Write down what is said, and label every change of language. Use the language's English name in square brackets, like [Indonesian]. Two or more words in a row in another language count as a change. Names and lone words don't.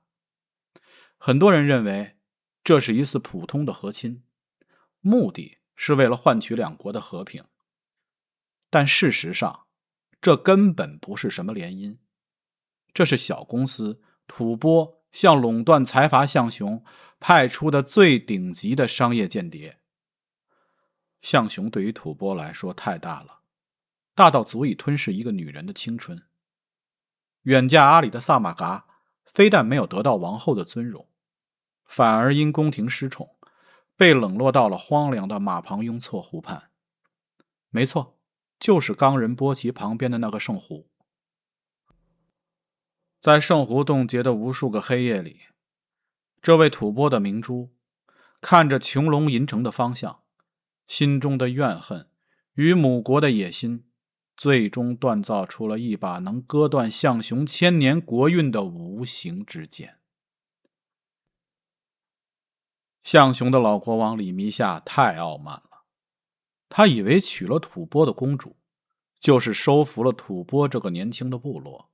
[Chinese] 很多人認為這是一次普通的和親，目的是為了換取兩國的和平。但事實上，這根本不是什麼聯姻，這是小公司吐蕃向壟斷財閥象雄派出的最頂級的商業間諜。象雄對於吐蕃來說太大了，大到足以吞噬一個女人的青春。遠嫁阿里的薩瑪噶非但沒有得到王後的尊榮，反而因宮廷失寵，被冷落到了荒涼的馬旁雍措湖畔。沒錯，就是岡仁波齊旁邊的那個聖湖。在聖湖凍結的無數個黑夜裡，這位吐蕃的明珠看着穹隆銀城的方向，心中的怨恨與母國的野心，最終鍛造出了一把能割斷象雄千年國運的無形之劍。象雄的老國王里彌夏太傲慢了，他以為娶了吐蕃的公主，就是收服了吐蕃這個年輕的部落。